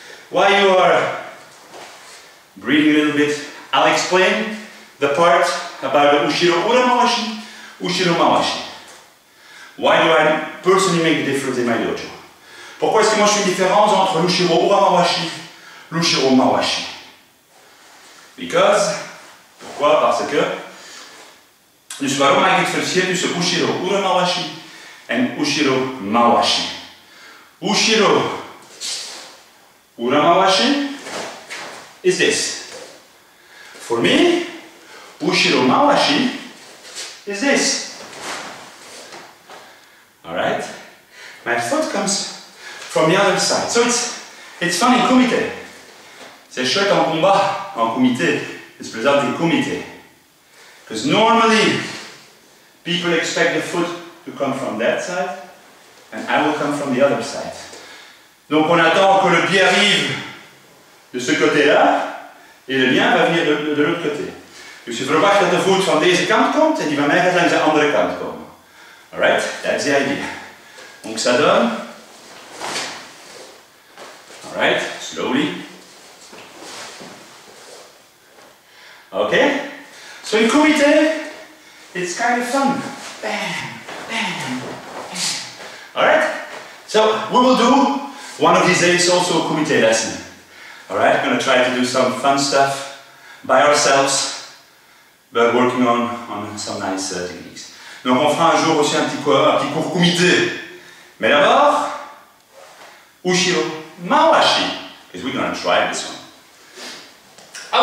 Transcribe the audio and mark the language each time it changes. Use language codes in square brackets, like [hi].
[en] While you are breathing a little bit, I'll explain the part about the Ushiro Ura Mawashi, Ushiro Mawashi. Why do I personally make a difference in my dojo? [fr] Pourquoi est-ce que moi je fais une différence entre l'Ushiro Ura Mawashi, l'Ushiro Mawashi? [en] Because, [fr] pourquoi? Parce que [nl] dus waarom maak ik het verschil tussen Ushiro Ura Mawashi en Ushiro Mawashi? [en] Ushiro Ura Mawashi is this. For me, Ushiro Mawashi is this. Alright? My foot comes from the other side. So it's fun in kumite. [fr] C'est chouette en combat, en kumite. [en] It's plezant in kumite. Because normally, people expect the foot to come from that side, and I will come from the other side. [fr] Donc on attend que le pied arrive de ce côté-là, et le mien va venir de l'autre côté. [nl] Dus je verwacht dat de voet van deze kant komt, en die van mij gaat langs de andere kant komen. [en] Alright? That's the idea. [fr] Donc ça donne. [en] Alright? Slowly. Okay? So in kumite, it's kind of fun. Bam, bam, bam. Alright? So we will do one of these days also a kumite lesson. Alright? I'm going to try to do some fun stuff by ourselves, but working on some nice techniques. [fr] Donc on fera un jour aussi un petit cours kumite. Mais d'abord, [en] Ushiro Mawashi, because we're going to try this one.